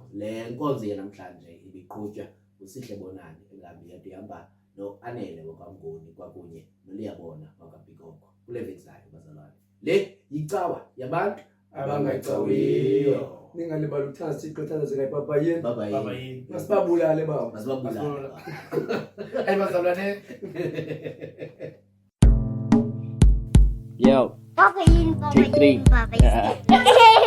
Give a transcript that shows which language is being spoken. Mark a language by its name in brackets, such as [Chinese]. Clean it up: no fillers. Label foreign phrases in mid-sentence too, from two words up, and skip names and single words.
[Xhosa] Le nkonzo yanamhlanje ibiqhutywa uSihle Bonani engabi yade ihamba no-Anele wakwamnguni kwakunye noLiyabona wakwaBhikoko. Kule veki zayo bazalwane. Le yicawa yabantu Abangacawiyo. Ningalibali uthanda Thixo uthandaze ngayipapa yini. baba yini. Yini. Masibabulale baba. Masibabulale. Bazalwane. Papa yini, papa yini, papa yini.